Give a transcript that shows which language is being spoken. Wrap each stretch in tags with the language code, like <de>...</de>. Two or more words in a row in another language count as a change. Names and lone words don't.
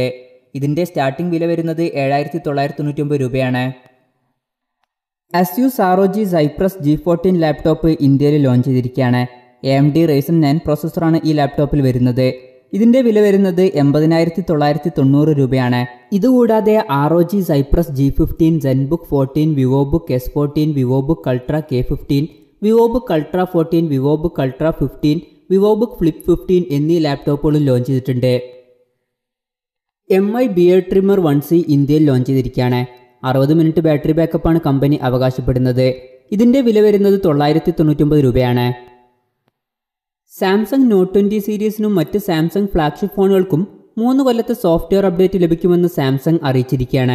<ml>ഇതിന്റെ സ്റ്റാർട്ടിംഗ് വില വരുന്നത് 7,999 രൂപയാണ്. Asus ROG Zephyrus G14 ലാപ്ടോപ്പ് ഇന്ത്യയിൽ ലോഞ്ച് ചെയ്തിരിക്കുകയാണ്. AMD Ryzen 9 പ്രോസസ്സറാണ് ഈ ലാപ്ടോപ്പിൽ വരുന്നത്. ഇതിന്റെ വില വരുന്നത് 80,990 രൂപയാണ്. ഇതുകൂടാതെ ROG Zephyrus G15, ZenBook 14, VivoBook S14, VivoBook Ultra K15, VivoBook Ultra 14, VivoBook Ultra 15, VivoBook Flip 15 എന്നീ ലാപ്ടോപ്പുകളും ലോഞ്ച് ചെയ്തിട്ടുണ്ട്. MI Beard Trimmer 1C ഇന്ത്യയിൽ ലോഞ്ച് ചെയ്തിരിക്കുകയാണ്. 60</ml> <en>minute battery backup</en> <ml>കമ്പനി അവകാശപ്പെടുന്നത്. ഇതിന്റെ വില വരുന്നത് 999 രൂപയാണ്. സാംസങ് നോട്ട് 20 സീരീസിനും മറ്റ് സാംസങ് ഫ്ലാഗ്ഷിപ്പ് ഫോണുകൾക്കും 3 കൊല്ലത്തെ</ml> <en>software update</en> <ml>ലഭിക്കുമെന്ന് സാംസങ് അറിയിച്ചിരിക്കുകയാണ്.</ml>